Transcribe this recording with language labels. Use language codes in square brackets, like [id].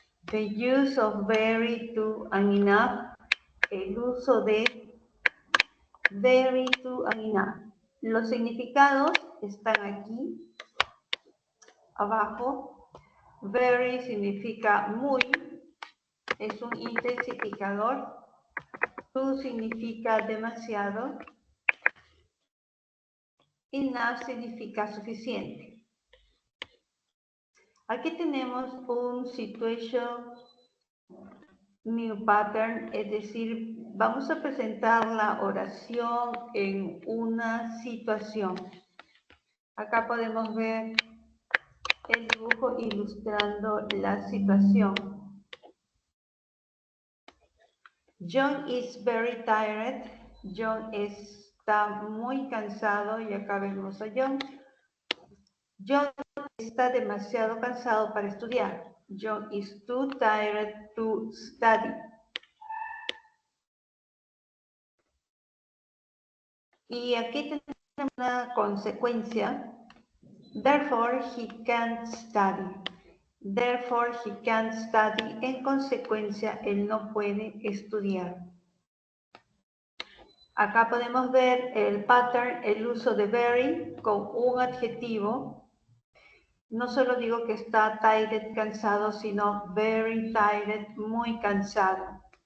[en] The use of very, to, and enough. [es] El uso de very, to, and enough. Los significados están aquí, abajo. Very significa muy, es un intensificador. To significa demasiado. Enough significa suficiente. Aquí tenemos un [en] situation new pattern, [es] es decir, vamos a presentar la oración en una situación. Acá podemos ver el dibujo ilustrando la situación. [en] John is very tired. [es] John está muy cansado y acá vemos a John. John está demasiado cansado para estudiar. [en] John is too tired to study. [es] Y aquí tenemos una consecuencia. [en] Therefore, he can't study. Therefore, he can't study. [es] En consecuencia, él no puede estudiar. Acá podemos ver el pattern, el uso de very con un adjetivo. No solo digo que está tired, cansado, sino very tired, muy cansado.